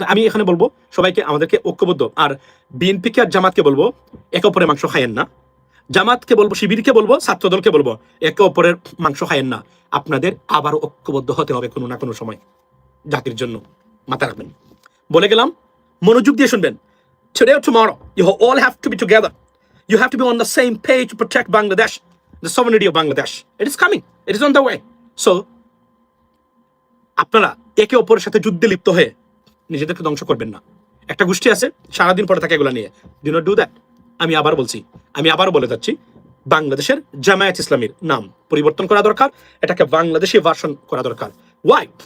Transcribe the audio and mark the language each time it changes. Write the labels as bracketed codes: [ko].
[bn] আমি এখানে বলবো সবাইকে, আমাদেরকে ঐক্যবদ্ধ, আর বিএনপিকে আর জামাতকে বলবো একে অপরের মাংস খায়েন না। জামাতকে বলবো, শিবিরকে বলবো, ছাত্রদলকে বলবো একে অপরের মাংস খায়েন না। আপনাদের আবারও ঐক্যবদ্ধ হতে হবে কোনো না কোনো সময় জাতির জন্য, মাথা রাখবেন। বলে গেলাম, মনোযোগ দিয়ে শুনবেন। [en] Today or tomorrow, you all have to be together. You have to be on the same page to protect Bangladesh, the sovereignty of Bangladesh. It is coming. It is on the way. [bn] So, আপনারা একে অপরের সাথে যুদ্ধে লিপ্ত হয়ে নিজেদেরকে ধ্বংস করবেন না। একটা গোষ্ঠী আছে সারাদিন পরে থাকে এগুলা নিয়ে। [en] Do not do that. [bn] আমি আবার বলছি, আমি আবারও বলে যাচ্ছি, বাংলাদেশের জামায়াত ইসলামীর নাম পরিবর্তন করা দরকার, এটাকে বাংলাদেশি ভার্সন করা দরকার। ওয়াই?